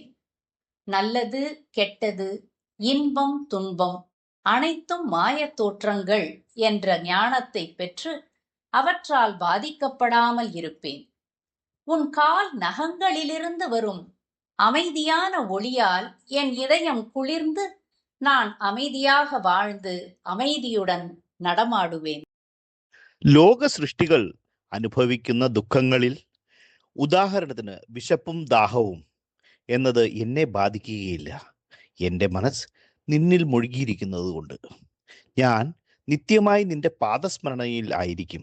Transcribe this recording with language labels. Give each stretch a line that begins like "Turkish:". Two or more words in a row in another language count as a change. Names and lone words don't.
Tamil: நல்லது கெட்டது, இன்பம் துன்பம் அனைத்தும் மாயத் தோற்றங்கள் என்ற ஞானத்தை பெற்று அவற்றால் பாதிக்கப்படாமல் இருப்பேன். உன் கால் நகங்களிலிருந்து வரும் அமைதியான ஒளியால் என் இதயம் குளிர்ந்து நான் அமைதியாக வாழ்ந்து அமைதியுடன் നടമാടുവേൻ.
Malayalam: ലോക സൃഷ്ടികൾ അനുഭവിക്കുന്ന ദുഃഖങ്ങളിൽ ഉദാഹരണത്തിന് വിശപ്പും ദാഹവും എന്നത് എന്നെ ബാധിക്കുകയില്ല. എൻ്റെ മനസ്സ് നിന്നിൽ മുഴുകിയിരിക്കുന്നത് കൊണ്ട് ഞാൻ നിത്യമായി നിന്റെ പാദസ്മരണയിൽ ആയിരിക്കും.